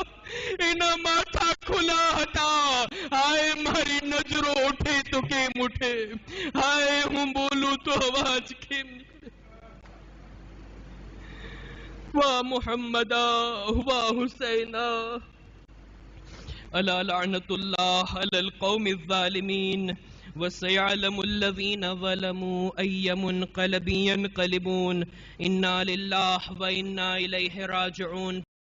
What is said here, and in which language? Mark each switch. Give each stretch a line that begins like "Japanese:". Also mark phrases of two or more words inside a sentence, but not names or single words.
Gujarati: એના માથા ખુલ્લા હતા. હાય, મારી નજરો ઉઠે તો કેમ ઉઠે? હાય, હું બોલું તો અવાજ કેમ નીકળે? વાહ મુહમ્મદા, વાહ હુસૈના,
Arabic: ألا لعنة الله على القوم الظالمين وسيعلم الذين ظلموا أي منقلب ينقلبون إنا لله وإنا إليه راجعون.